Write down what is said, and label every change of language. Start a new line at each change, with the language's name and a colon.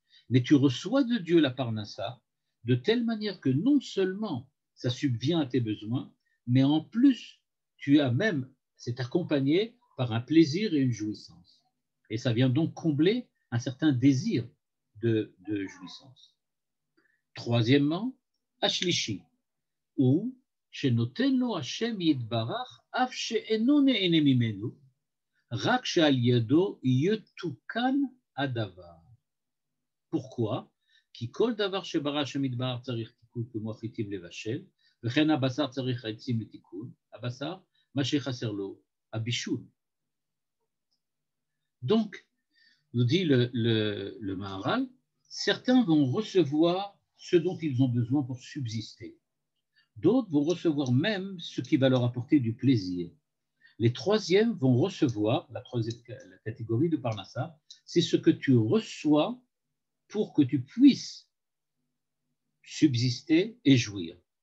French: mais tu reçois de Dieu la parnassa de telle manière que non seulement ça subvient à tes besoins, mais en plus, c'est accompagné par un plaisir et une jouissance. Et ça vient donc combler un certain désir de jouissance. Troisièmement,
Hebrew: Ashlishi, ou שנותן לו השם יתברך אף שאינו נהנה ממנו, רק שעל ידו יתוקן הדבר.
French: Pourquoi?
Hebrew: כי כל דבר שברא השם יתברך צריך תיקון כמו החיטים לבשל, וכן הבשר צריך עצים לתיקון, הבשר, מה שחסר לו, הבישול.
French: Donc, nous dit le Maharal, certains vont recevoir ce dont ils ont besoin pour subsister. D'autres vont recevoir même ce qui va leur apporter du plaisir. Les troisièmes vont recevoir, la catégorie de Parnassa, c'est ce que tu reçois pour que tu puisses subsister et jouir.